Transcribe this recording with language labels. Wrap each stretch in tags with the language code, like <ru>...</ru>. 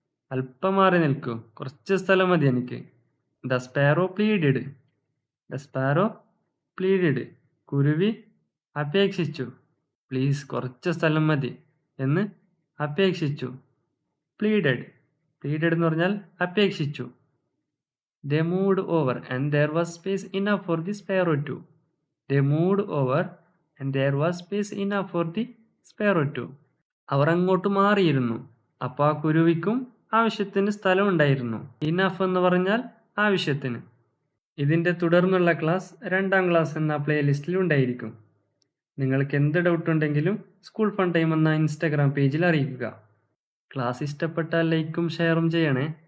<ml>അല്പം മാറി നിൽക്കൂ, കുറച്ച് സ്ഥലം മതി എനിക്ക്.</ml> <en>The sparrow pleaded. The sparrow pleaded.</en> <ml>കുരുവി അപേക്ഷിച്ചു. പ്ലീസ് കുറച്ച് സ്ഥലം മതി എന്ന് അപേക്ഷിച്ചു. പ്ലീഡഡ്. പ്ലീഡഡ് എന്ന് പറഞ്ഞാൽ അപേക്ഷിച്ചു.</ml> <en>They moved over and there was space enough for the sparrow too. They moved over and there was space enough for the sparrow too.</en> <ml>അവർ അങ്ങോട്ട് മാറിയിരുന്നു. അപ്പോൾ ആ കുരുവിക്കും ആവശ്യത്തിന് സ്ഥലമുണ്ടായിരുന്നു. ഇനഫ് എന്ന് പറഞ്ഞാൽ ആവശ്യത്തിന്. ഇതിൻ്റെ തുടർന്നുള്ള ക്ലാസ് 2ാം ക്ലാസ് എന്ന പ്ലേലിസ്റ്റിൽ ഉണ്ടായിരിക്കും. നിങ്ങൾക്ക് എന്ത് ഡൗട്ട് ഉണ്ടെങ്കിലും സ്കൂൾ ഫൺ ടൈം എന്ന ഇൻസ്റ്റാഗ്രാം പേജിൽ അറിയിക്കുക. ക്ലാസ് ഇഷ്ടപ്പെട്ടാൽ ലൈക്കും ഷെയറും ചെയ്യണേ.</ml>